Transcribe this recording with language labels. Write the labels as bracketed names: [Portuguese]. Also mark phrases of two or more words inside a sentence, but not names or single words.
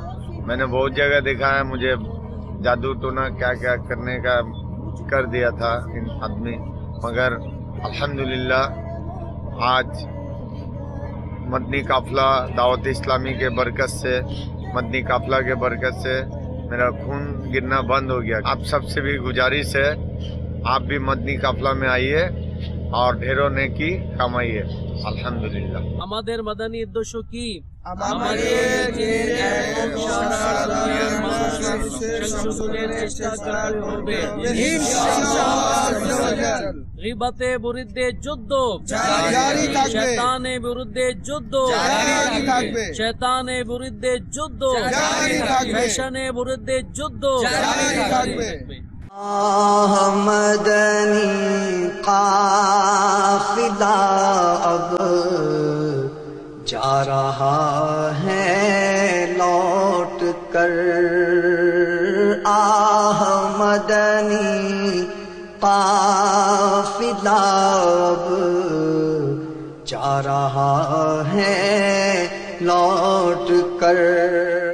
[Urdu] میں نے بہت جگہ دیکھا ہے، مجھے جادو ٹونا کیا کیا کرنے کا کر دیا تھا ان آدمی، مگر الحمدللہ آج مدنی قافلہ دعوت اسلامی کے برکت سے، مدنی قافلہ کے برکت سے میرا خون گرنا بند ہو گیا۔ آپ سب سے بھی گزارش ہے، آپ بھی مدنی قافلہ میں آئیے اور ڈھیروں نیکی کمائیے، الحمدللہ۔ [Bangla] আমাদের মাদানী উদ্দেশ্য কি? গীবতের বিরুদ্ধে যুদ্ধ জারি থাকবে, শয়তানের বিরুদ্ধে যুদ্ধ জারি থাকবে, শয়তানের বিরুদ্ধে যুদ্ধ জারি থাকবে, শয়তানের বিরুদ্ধে যুদ্ধ জারি থাকবে। [Urdu] مدنی قافلہ اب جا رہا ہے لوٹ کر، مدنی قافلہ اب جا رہا ہے لوٹ کر۔